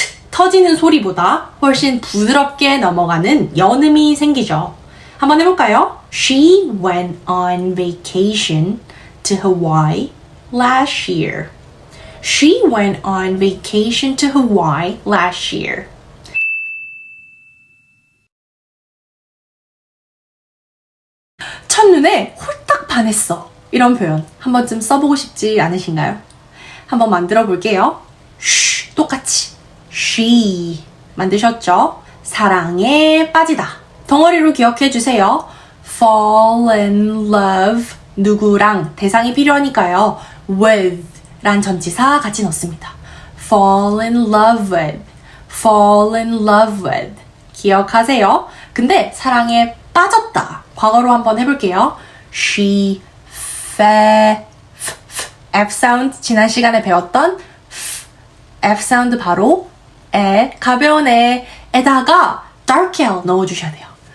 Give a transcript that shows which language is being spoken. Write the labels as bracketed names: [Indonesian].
[Korean] 터지는 소리보다 훨씬 부드럽게 넘어가는 연음이 생기죠. 한번 해볼까요? [English] She went on vacation to Hawaii last year. She went on vacation to Hawaii last year. [Korean] 첫눈에 홀딱 반했어. 이런 표현 한 번쯤 써보고 싶지 않으신가요? 한번 만들어 볼게요. 똑같이 she 만드셨죠? 사랑에 빠지다. 덩어리로 기억해 주세요. [English] fall in love [Korean] 누구랑 대상이 필요하니까요. with 란 전치사 같이 넣습니다. [English] fall in love with [Korean] 기억하세요. 근데 사랑에 빠졌다. 과거로 한번 해볼게요. She F 사운드 지난 시간에 배웠던 F 사운드 바로 가벼운 에다가 dark L 넣어주셔야 돼요.